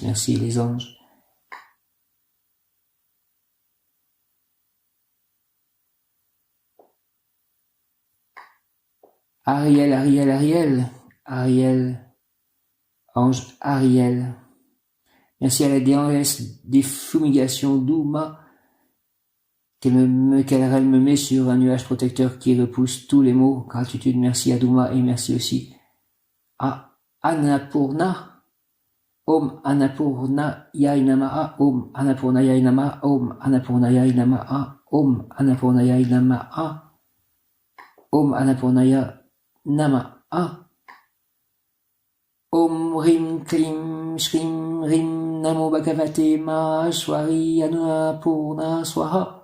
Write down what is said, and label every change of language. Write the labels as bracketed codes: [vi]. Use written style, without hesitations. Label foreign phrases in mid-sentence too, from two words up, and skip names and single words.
[fr] Merci les anges. Ariel, ange Ariel. Merci à la déesse des fumigations Douma, qu'elle me met sur un nuage protecteur qui repousse tous les maux. Gratitude, merci à Douma et merci aussi à Annapurna. [sa] Om Annapurna Yai Namaha, Om Annapurna Yai Namaha, Om Annapurna Yai Namaha, Om Annapurna Yai Namaha, Om Annapurna Yai Namaha. Om Rim Klim Shrim Rim Namo Bhagavate Maheshwari Annapurna Swaha.